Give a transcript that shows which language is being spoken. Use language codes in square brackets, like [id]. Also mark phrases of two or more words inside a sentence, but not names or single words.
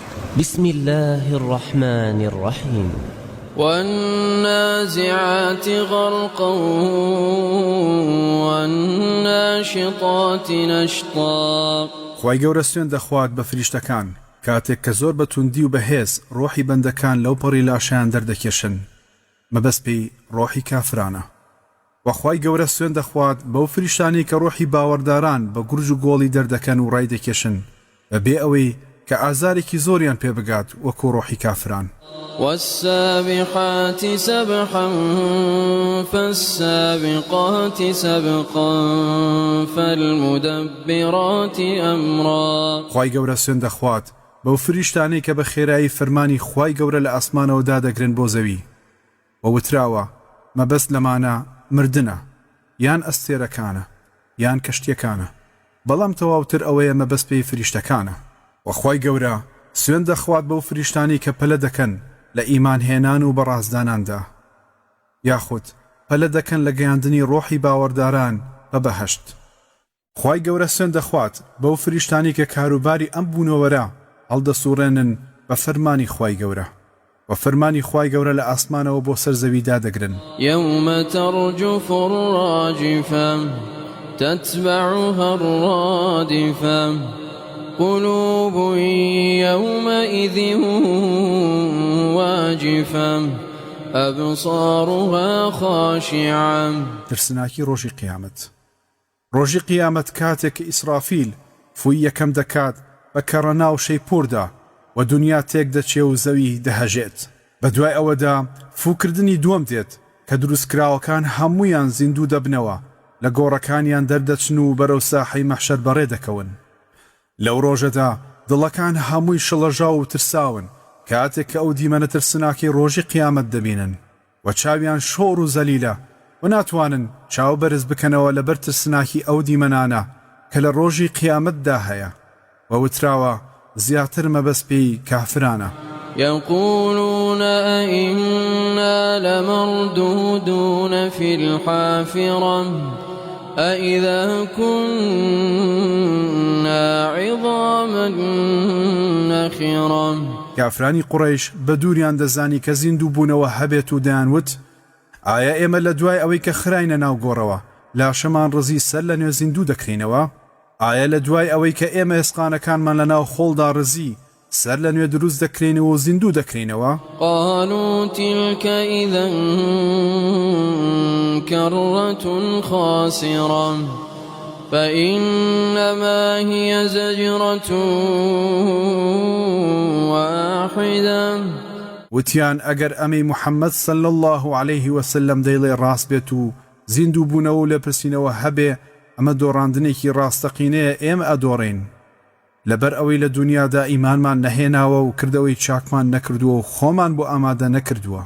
[ar] بسم الله الرحمن الرحيم والنازعات غرقا والناشطات نشطا. [ckb] خوای گەورە سوێن دەخوات بە فریشتەکان کاتێک کە زۆر بە توندی و بەهێز ڕۆحی بەندەکان لەو پەڕی لاشیان دەردەکێشن مەبەست پێی ڕۆحی کافرانە. وەخوای گەورە سوێن دەخوات بەو فریشتانی کە ڕۆحی باوەڕداران بە گورج و گۆڵی دەردەکەن و ڕای دەکێشن بەبێ ئەوەی کە ئازارێکی زۆریان پێ بگات وەکو ڕۆحی کافران. [ar] والسابحات سبحا فالسابقات سبقا فالمدبرات أمرا. [ckb] خوای گەورە سوێن دەخوات بەو فریشتانەی کە بە خێرایی فەرمانی خوای گەورە لە ئاسمانەوە دادەگرن بۆ زەوی وەوتراوە مەبەست لەمانە مردنە یان ئەستێرەکانە یان کەشتیەکانە بەڵام تەواوتر ئەوەیە مەبەست پێی فریشتەکانە. وەخوای گەورە سوێن دەخوات بەو فریشتانی کە پەلە دەکەن لە ئیمان هێنان و بەڕازداناندا یاخود پەلە دەکەن لە گەیاندنی ڕۆحی باوەڕداران بە بەهەشت. خوای گەورە سوێن دەخوات بەو فریشتانی کە کاروباری ئەم بوونەوەرە هەڵدەسوڕێنن بە فەرمانی خوای گەورە و فەرمانی خوای گەورە لە ئاسمانەوە بۆ سەر زەوی دادەگرن. [ar] يوم ترجف الراجفة تتبعها الرادفة قلوب يومئذ واجفة أبصارها خاشعة. [ckb] ترسناکی ڕۆژی قیامەت. ڕۆژی قیامەت کاتێک کە ئیسرافیل فووی یەکەم دەکات بە کەڕە ناو شەیپوردا و دنیا تێک دەچێ و زەوی دەهەژێت. بە دوای ئەوەدا فووکردنی دووەم دێت کە دروستکراوەکان هەموویان زیندوو دەبنەوە لە گۆڕەکانیان دەردەچن و بەرەو ساحەی مەحشەر بەڕێ دەکەون. لەو ڕۆژەدا دڵەکان هەمووی شڵەژاو و ترساون کاتێک کە ئەو دیمەنە ترسناکی ڕۆژی قیامەت دەبینن و چاویان شۆڕ و زەلیلە و ناتوانن چاو بەرز بکەنەوە لەبەر ترسناکی ئەو دیمەنانە کە لە ڕۆژی قیامەتدا هەیە و وتراوە زیاتر مەبەست پێی کافرانە. [ar] يقولون أئنا لمردودون في الحافرة أئذا كنا عظاما نخرة. [ckb] کافرانی قوڕەیش بە دووریان دەزانی کە زیندوو بوونەوە هەبێت و دەیانوت ئایا ئێمە لە دوای ئەوەی کە خراینە ناو گۆڕەوە لاشەمان ڕزی سەر لە نوێ زیندوو دەکرینەوە؟ ئایا لە دوای ئەوەی کە ئێمە ئێسقانەکانمان لە ناو خۆڵدا ڕزی سەر لە نوێ دروست دەکرێنەوە و زیندوو دەکرینەوە؟ [ar] قالوا تلك إذا كرة خاسرة فإنما هي زجرة واحدة. [ckb] وتیان ئەگەر ئەمەی محەممەد [ar] صلی الله عليه وسلم [ckb] دەیڵێ ڕاست بێت و زیندوو بوونەوە و لە پرسینەوە هەبێ ئەمە دۆڕاندنێکی ڕاستەقینەیە ئێمە ئەدۆڕین لەبەر ئەوەی لە دنیادا ئیمانمان نەهێناوە و کردەوەی چاکمان نەکردووە و خۆمان بۆ ئامادە نەکردووە.